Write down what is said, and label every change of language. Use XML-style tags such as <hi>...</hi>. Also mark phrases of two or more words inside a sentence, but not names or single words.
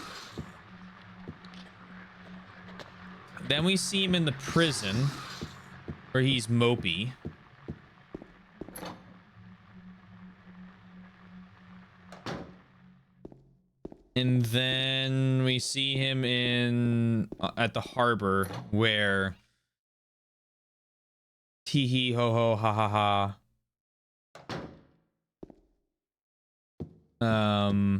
<en>Then we see him in the prison where he's mopey. And then we see him in at the harbor where tee hee ho ho ha ha ha.</en>